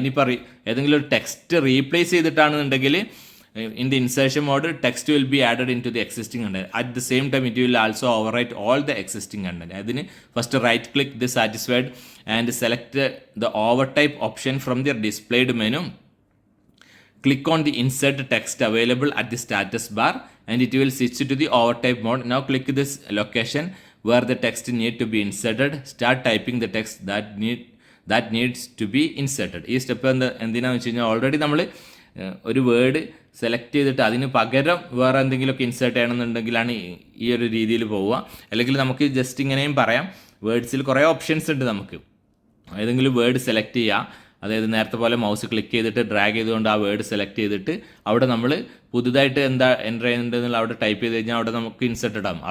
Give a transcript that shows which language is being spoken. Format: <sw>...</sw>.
<ml>ഇനിയിപ്പോൾ ഏതെങ്കിലും ഒരു text replace ചെയ്തിട്ടാണെന്നുണ്ടെങ്കിൽ</ml> <en>in the insertion mode, text will be added into the existing content. At the same time, it will also overwrite all the existing content. അതിന് first right click the satisfied and select the overtype option from the displayed menu. Click on the insert text available at the status bar and it will switch to the overtype mode. Now click this location where the text need to be inserted. Start typing the text that needs to be inserted.</en> <ml>ഈ step എന്തിനാണെന്ന് വെച്ച് കഴിഞ്ഞാൽ already നമ്മൾ ഒരു word select ചെയ്തിട്ട് അതിന് പകരം വേറെ എന്തെങ്കിലുമൊക്കെ ഇൻസേർട്ട് ചെയ്യണമെന്നുണ്ടെങ്കിലാണ് ഈ ഒരു രീതിയിൽ പോവുക. അല്ലെങ്കിൽ നമുക്ക് ജസ്റ്റ് ഇങ്ങനെയും പറയാം, വേർഡ്സിൽ കുറേ ഓപ്ഷൻസ് ഉണ്ട്. നമുക്ക് ഏതെങ്കിലും വേർഡ് സെലക്ട് ചെയ്യുക, അതായത് നേരത്തെ പോലെ മൗസ് ക്ലിക്ക് ചെയ്തിട്ട് ഡ്രാഗ് ചെയ്തുകൊണ്ട് ആ വേർഡ് സെലക്ട് ചെയ്തിട്ട് അവിടെ നമ്മൾ പുതുതായിട്ട് എന്താ എൻ്റർ ചെയ്യുന്നുണ്ടെന്നുള്ള അവിടെ ടൈപ്പ് ചെയ്ത് കഴിഞ്ഞാൽ അവിടെ നമുക്ക് ഇൻസേർട്ട് ഇടാം.</ml>